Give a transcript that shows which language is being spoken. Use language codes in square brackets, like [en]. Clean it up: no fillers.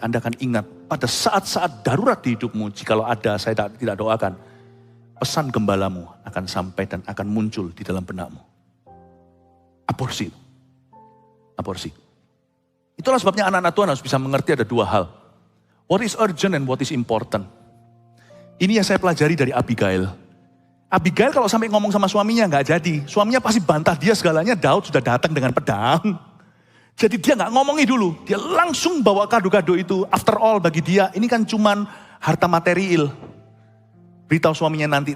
[id] Anda akan ingat pada saat-saat darurat di hidupmu, jikalau ada, saya tidak doakan, pesan gembalamu akan sampai dan akan muncul di dalam benakmu. Aborsi. Aborsi. Itulah sebabnya anak-anak Tuhan harus bisa mengerti ada dua hal. [en] What is urgent and what is important. [id] Ini yang saya pelajari dari Abigail. Abigail kalau sampai ngomong sama suaminya nggak jadi. Suaminya pasti bantah dia segalanya. Daud sudah datang dengan pedang. Jadi dia nggak ngomongi dulu. Dia langsung bawa kado-kado itu. [en] After all [id] bagi dia ini kan cuman harta material. Beritahu suaminya nanti.